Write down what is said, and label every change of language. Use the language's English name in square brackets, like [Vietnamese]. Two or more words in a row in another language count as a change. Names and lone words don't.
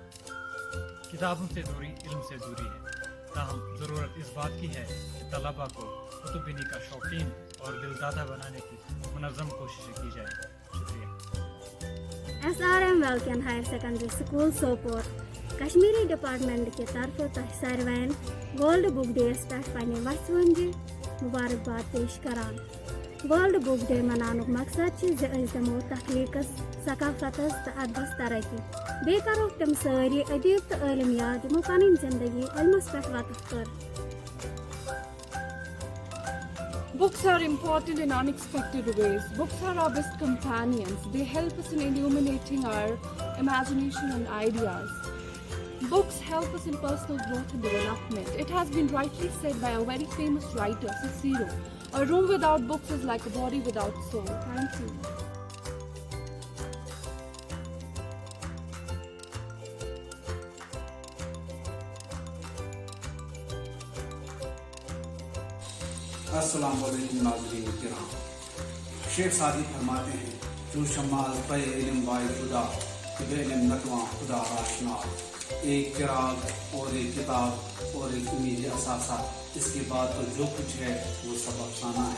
[Urdu] کتابوں سے دوری علم سے دوری ہے، تاہم ضرورت اس بات کی ہے کہ طلباء کو کتب بینی کا شوقین اور دلدادہ بنانے کی منظم کوششیں کی جائیں۔ شکریہ۔ [Kashmiri] SRM Welkin Higher Secondary School Sopor کشمیری ڈپارٹمنٹ [Urdu] کی طرف [Kashmiri] تہ ساروین ورلڈ بک ڈیس پہ پنہ وتھ ونجہ مبارکباد پیش کران۔ ورلڈ بک ڈے منانک مقصد دمو تخلیقس، ثقافتس تو ادبس ترقی، بیٚیہِ کرو تم سٲری ادیب تو عالم یاد یمو پنٕنۍ زندگی علمس پہ وقف کر۔ [English] Books are important in unexpected ways. Books are our best companions. They help us in illuminating our imagination and ideas. Books help us in personal growth and development. It has been rightly said by a very famous writer, Cicero, a room without books is like a body without soul. Thank you. [Urdu] السلام علیکم ناظرین کرام. شیخ سعدی فرماتے ہیں जो शमाल पे इल्म बाय खुदा खुद इल्म नकवा खुदा आशना, ایک چراغ اور ایک کتاب اور ایک امید اثاثہ، اس کے بعد تو جو کچھ ہے وہ سب افسانہ ہے.